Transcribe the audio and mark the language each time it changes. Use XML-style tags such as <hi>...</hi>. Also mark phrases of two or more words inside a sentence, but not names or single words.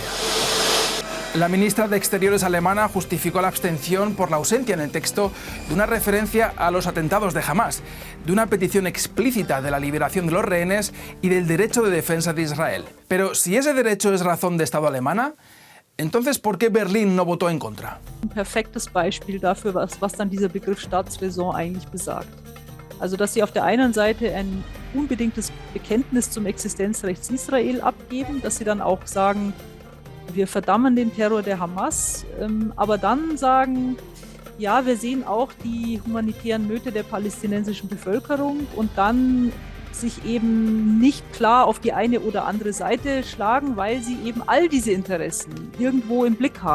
<es>La ministra de Exteriores alemana justificó la abstención por la ausencia en el texto de una referencia a los atentados de Hamas, de una petición explícita de la liberación de los rehenes y del derecho de defensa de Israel. Pero si ese derecho es razón de Estado alemana, entonces, ¿por qué Berlín no votó en contra?</es> <de>Ein perfektes Beispiel dafür, was dann dieser Begriff Staatsräson eigentlich besagt. Also, dass Sie auf der einen Seite ein unbedingtes Bekenntnis zum Existenzrecht Israel abgeben, dass sie dann auch sagen, wir verdammen den Terror der Hamas, aber dann sagen, ja, wir sehen auch die humanitären Nöte der palästinensischen Bevölkerung und dann sich eben nicht klar auf die eine oder andere Seite schlagen, weil sie eben all diese Interessen irgendwo im Blick haben.</de>